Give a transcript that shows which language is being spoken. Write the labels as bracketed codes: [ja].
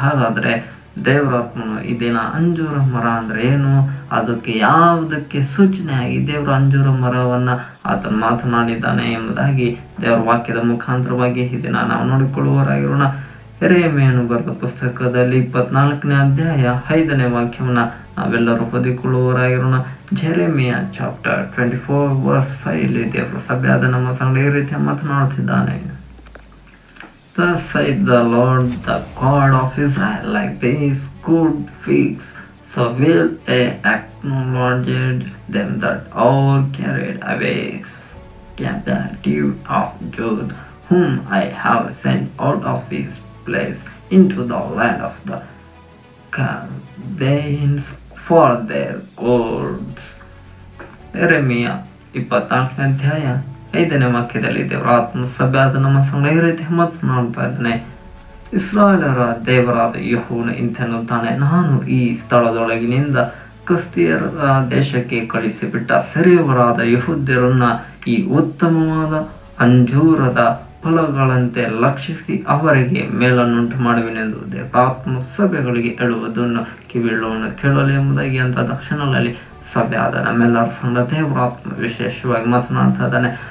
[kn] ಹಾಗಾದರೆ ದೇವರಾತ್ಮನು ಈ ದಿನ ಅಂಜೂರ ಮರ ಅಂದರೆ ಏನು, ಅದಕ್ಕೆ ಯಾವುದಕ್ಕೆ ಸೂಚನೆಯಾಗಿ ದೇವರ ಅಂಜೂರ ಮರವನ್ನು ಆತನು ಮಾತನಾಡಿದ್ದಾನೆ ಎಂಬುದಾಗಿ ದೇವರ ವಾಕ್ಯದ ಮುಖಾಂತರವಾಗಿ ಈ ದಿನ ನಾವು ನೋಡಿಕೊಳ್ಳುವವರಾಗಿರೋಣ. ಯೆರೆಮೀಯನು ಬರೆದ ಪುಸ್ತಕದಲ್ಲಿ 24ನೇ ಅಧ್ಯಾಯ 5ನೇ ವಾಕ್ಯವನ್ನು ನಾವೆಲ್ಲರೂ ಓದಿಕೊಳ್ಳುವವರಾಗಿರೋಣ. ಜೆರೆಮಿಯ ಚಾಪ್ಟರ್ 24:5 ದೇವರ ಸಭೆಯಾದ ನಮ್ಮ ಸಂಗಡ ಈ ರೀತಿ ಮಾತನಾಡುತ್ತಿದ್ದಾನೆ. [en] Thus saith the Lord, the God of Israel, like these good figs, so will I acknowledge them that all carried away captive of Judah, whom I have sent out of his place into the land of the Chaldeans for their goods. [kn] ಯೆರೆಮೀಯ 24ನೇ ಅಧ್ಯಾಯ 5ನೇ ವಾಕ್ಯದಲ್ಲಿ ದೇವರ ಆತ್ಮ ಸಭೆಯಾದ ನಮ್ಮ ಸಂಗಡ ಈ ರೀತಿ ಮಾತನಾಡ್ತಾ ಇದ್ದಾನೆ. ಇಸ್ರಾಯೇಲರ ದೇವರಾದ ಯೆಹೋವನು ಇಂತೆನ್ನುತ್ತಾನೆ, ನಾನು ಈ ಸ್ಥಳದೊಳಗಿನಿಂದ ಕಸ್ದೀಯರ ದೇಶಕ್ಕೆ ಕಳಿಸಿಬಿಟ್ಟ ಸೆರೆಯವರಾದ ಯೆಹೂದ್ಯರನ್ನ ಈ ಉತ್ತಮವಾದ ಅಂಜೂರದ ಫಲಗಳಂತೆ ಲಕ್ಷಿಸಿ ಅವರಿಗೆ ಮೇಲನ್ನುಂಟು ಮಾಡುವೆನೆಂದು ದೇವರಾತ್ಮ ಸಭೆಗಳಿಗೆ ಹೇಳುವುದನ್ನು ಕಿವಿಯುಳ್ಳವನು ಕೇಳಲಿ ಎಂಬುದಾಗಿ ಅಂತ ತಕ್ಷಣದಲ್ಲಿ ಸಭೆ ಆದ ನಮ್ಮೆಲ್ಲರ ಸಂಗಡ ದೇವರಾತ್ಮ ವಿಶೇಷವಾಗಿ ಮಾತನಾಡ್ತಾ ಇದ್ದಾನೆ.